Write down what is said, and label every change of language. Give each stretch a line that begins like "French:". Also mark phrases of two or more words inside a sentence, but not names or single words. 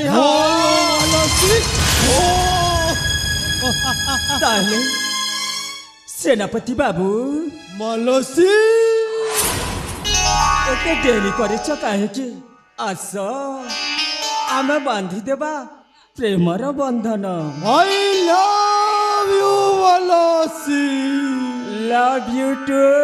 Odia: ହଁ ତାହେଲେ ସେନାପତି ବାବୁ ମାନସୀ ଏତେ ଡେରି କରିଛ କାହିଁକି? ଆସ ଆମେ ବାନ୍ଧିଦେବା ପ୍ରେମର ବନ୍ଧନ।
English: I love you ମାନସୀ। love you too.